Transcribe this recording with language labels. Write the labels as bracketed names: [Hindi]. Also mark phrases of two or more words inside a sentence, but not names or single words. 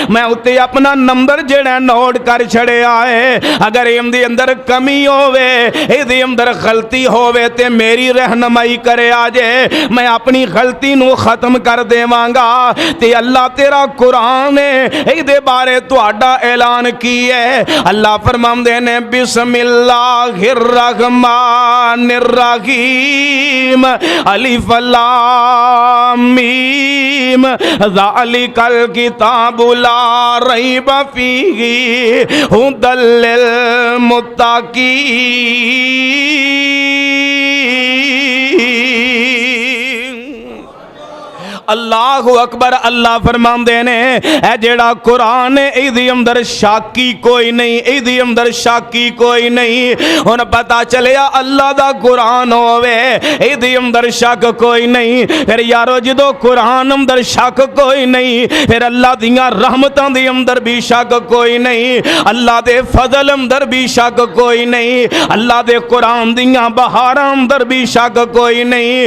[Punjabi] میں اتے اپنا نمبر جیڑا نوٹ کر چھڈیا ہے، اگر ایہدے اندر کمی ہووے، ایہدے اندر غلطی ہووے تے میری رہنمائی کرے آجے، میں اپنی غلطی نوں ختم کر دیواں گا. تے اللہ تیرا قرآن ہے، ایہدے بارے تہاڈا اعلان کی ہے. اللہ فرماندے نے [Arabic] بسم الله الرحمن الرحيم الم ذلك الكتاب لا ريب فيه هدى للمتقين. الله أكبر. [Punjabi] اللہ فرماندے نے اے جیڑا قرآن ہے ایہدے اندر شاکی کوئی نہیں، ایہدے اندر شاکی کوئی نہیں. ہن پتہ چلیا اللہ دا قرآن ہووے ایہدے اندر شک کوئی نہیں. فیر یارو جدوں قرآن اندر شک کوئی نہیں، فیر اللہ دیاں رحمتاں دے اندر بھی شک کوئی نہیں، اللہ دے فضل اندر بھی شک کوئی نہیں، اللہ دے قرآن دیاں بہاراں اندر بھی شک کوئی نہیں.